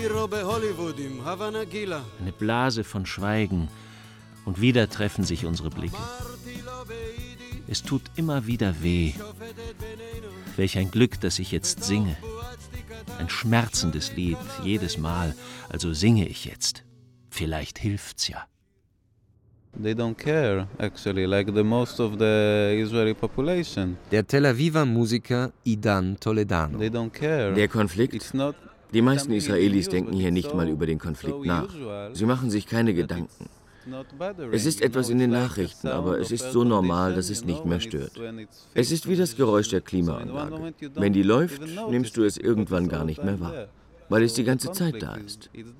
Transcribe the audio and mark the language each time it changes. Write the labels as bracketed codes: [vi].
[de] Eine Blase von Schweigen und wieder treffen sich unsere Blicke. Es tut immer wieder weh. Welch ein Glück, dass ich jetzt singe. Ein schmerzendes Lied jedes Mal, also singe ich jetzt. Vielleicht hilft's ja. [en] They don't care, actually, like the most of the Israeli population. [de] Der Tel Aviver Musiker Idan Toledano. [en] They don't care. [de] Der Konflikt, die meisten Israelis denken hier nicht mal über den Konflikt nach. Sie machen sich keine Gedanken. Es ist etwas in den Nachrichten, aber es ist so normal, dass es nicht mehr stört. Es ist wie das Geräusch der Klimaanlage. Wenn die läuft, nimmst du es irgendwann gar nicht mehr wahr, weil es die ganze Zeit da ist.